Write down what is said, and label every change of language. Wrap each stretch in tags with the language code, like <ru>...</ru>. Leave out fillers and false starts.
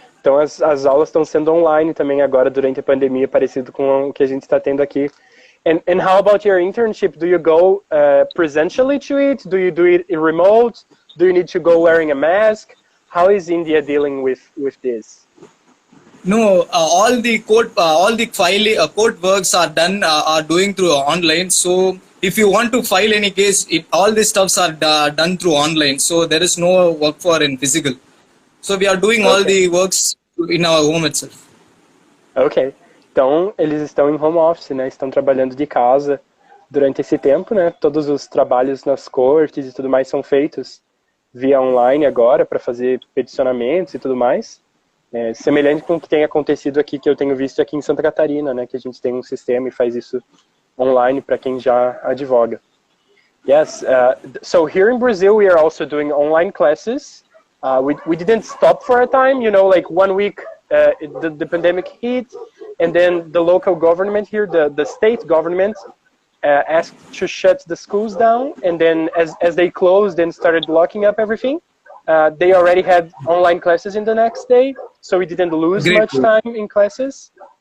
<pt>Então as aulas estão sendo online também agora durante a pandemia, parecido com o que a gente está tendo aqui.</pt> <en>And how about your internship? Do you go presentially to it? Do you do it in remote? Do you need to go wearing a mask? How is India dealing with this? No, all the court works are done are doing through online. So if you want to file any case, all the stuffs are done through online. So there is no work for in physical. So we are doing all the works in our home itself. Ok.</en> <pt>Então, eles estão em home office, né? Estão trabalhando de casa durante esse tempo, né? Todos os trabalhos nas cortes e tudo mais são feitos via online agora para fazer peticionamentos e tudo mais. Semelhante com o que tem acontecido aqui, que eu tenho visto aqui em Santa Catarina, né? Que a gente tem um sistema e faz isso online para quem já advoga.</pt> <en>Yes, so here in Brazil we are also doing online classes. We didn't stop for a time, you know, like 1 week the pandemic hit, and then the local government here, the state government, asked to shut the schools down, and then as they closed and started locking up everything, they already had online classes in the next day, so we didn't lose much time in classes.</en>